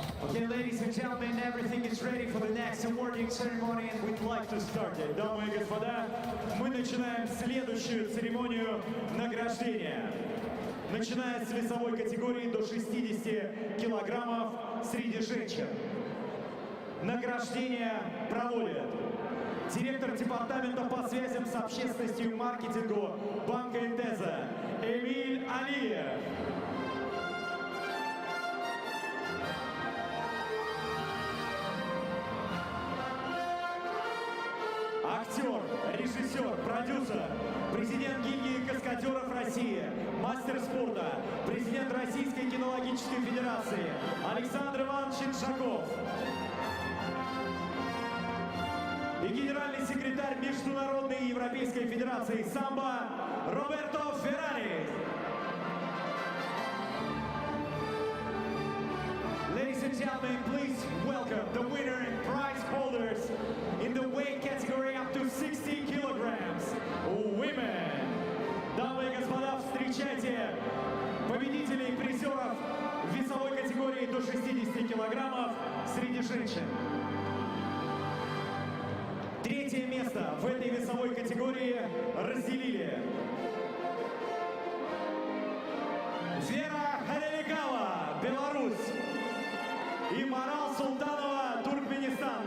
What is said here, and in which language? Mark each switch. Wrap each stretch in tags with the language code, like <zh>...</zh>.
<en>Okay, ladies and gentlemen, everything is ready for the next awarding ceremony, and we'd like to start it.</en> <ru>Дамы и господа, мы начинаем следующую церемонию награждения. Начиная с весовой категории до 60 килограммов среди женщин. Награждение проводит директор департамента по связям с общественностью и маркетингу банка Интеза Эмиль Алиев. Актер, режиссер, продюсер, президент гильдии каскадеров России, мастер спорта, президент Российской кинологической федерации Александр Иванович Иншаков и генеральный секретарь Международной и Европейской федерации самбо Роберто Феррари.</ru> <en>Ladies and gentlemen, please welcome the winner and prize holders in the weight category up to 60 kilograms, women.</en> <ru>Дамы и господа, встречайте победителей и призеров в весовой категории до 60 килограммов среди женщин. Третье место в этой весовой категории разделили Вера Халиликова, Беларусь, и Марал Султанова, Туркменистан.</ru>